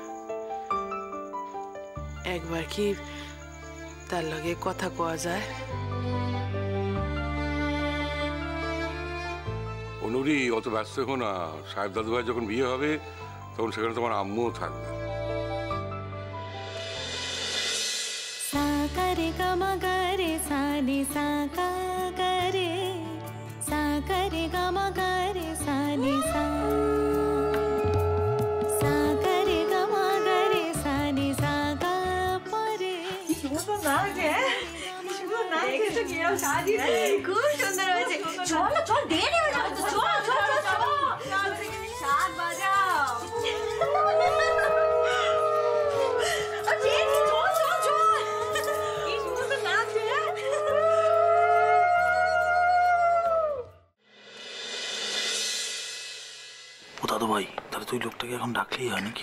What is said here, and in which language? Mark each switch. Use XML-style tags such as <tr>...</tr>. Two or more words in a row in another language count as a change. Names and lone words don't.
<bn>একবার কি তার লগে কথা কওয়া যায়? অনুরি, অত ব্যস্ত হো না। সাহেব দাদু ভাই যখন বিয়ে হবে তখন সেখানে তোমার আম্মুও থাকবে। सा करे गम करे सा नि सा का करे सा करे गम करे सा नि सा सा करे गम करे सा नि सा का परे। খুব সুন্দর হয়েছে। চল চল, দেরি হয়ে যাবে তো। চল চল চল, সাত বাজাও। ও দাদু ভাই, তাহলে তুই লোকটাকে এখন ডাকলেই হয় নাকি?</bn>